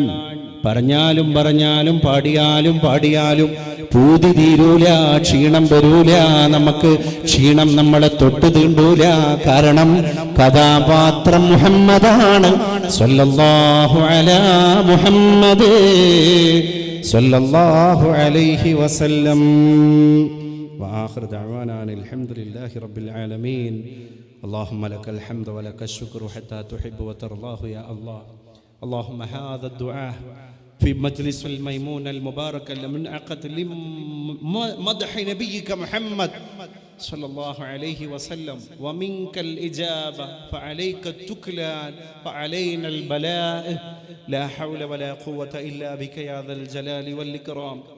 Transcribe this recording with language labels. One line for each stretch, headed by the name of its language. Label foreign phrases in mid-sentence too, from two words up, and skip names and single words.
Malayalam: പറഞ്ഞാലും പാടിയാലും പൂതി തീരൂല, ക്ഷീണം വരൂല, നമുക്ക് ക്ഷീണം നമ്മളെ തൊട്ട് തീണ്ടൂല. കാരണം കഥാപാത്രം മുഹമ്മദാണ്
Arabic: صلى الله على محمد صلى الله عليه وسلم. وآخر دعوانا الحمد لله رب العالمين. اللهم لك الحمد ولك الشكر حتى تحب وترضاه يا الله. اللهم هذا الدعاء في مجلس الميمون المبارك المنعقد لمدح نبيك محمد صلى الله عليه وسلم، ومنك الإجابة فعليك التكلان وعلينا البلاء، لا حول ولا قوة إلا بك يا ذا الجلال والإكرام.